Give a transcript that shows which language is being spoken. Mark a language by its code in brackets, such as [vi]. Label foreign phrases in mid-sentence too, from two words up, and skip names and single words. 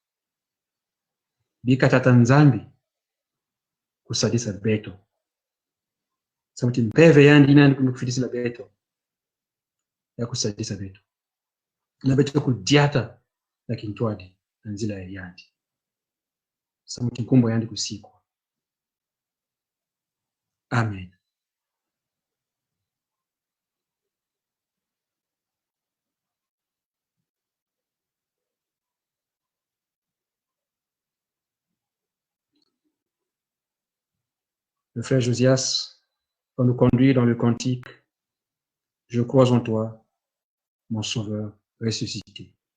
[kg] Bika tata nzambi kusadisa beto. Samuti mpeve yandi nani kumufidisila beto. Ya kusadisa beto. Na beto kudiata na kintwadi na nzila ya yandi. Samuti nkumbo yandi kusikwa. Amen. [fr] Le frère Josias va nous conduire dans le cantique « Je crois en toi, mon sauveur ressuscité ».